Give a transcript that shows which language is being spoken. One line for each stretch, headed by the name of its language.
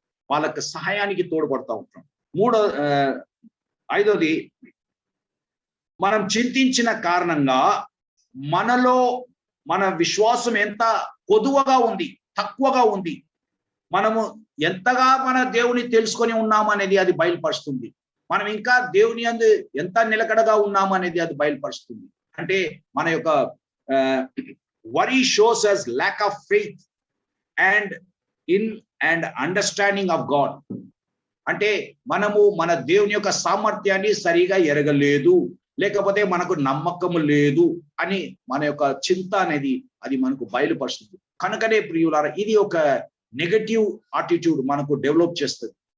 Telugu: వాళ్ళకి సహాయానికి తోడ్పడతా ఉంటాం. ఐదోది, మనం చింతించిన కారణంగా మనలో మన విశ్వాసం ఎంత కొదువగా ఉంది, తక్కువగా ఉంది, మనము ఎంతగా మన దేవుని తెలుసుకొని ఉన్నామనేది అది బయలుపరుస్తుంది. మనం ఇంకా దేవుని యందు ఎంత నిలకడగా ఉన్నామనేది అది బయలుపరుస్తుంది. అంటే మన యొక్క
English: worry shows us lack of faith and understanding of God.
Telugu: అంటే మనము మన దేవుని యొక్క సామర్థ్యాన్ని సరిగా ఎరగలేదు, లేకపోతే మనకు నమ్మకము లేదు అని మన యొక్క చింత అనేది అది మనకు బయలుపరుస్తుంది. కనుకనే ప్రియులారా, ఇది ఒక నెగటివ్ ఆటిట్యూడ్ మనకు డెవలప్ చేస్తుంది.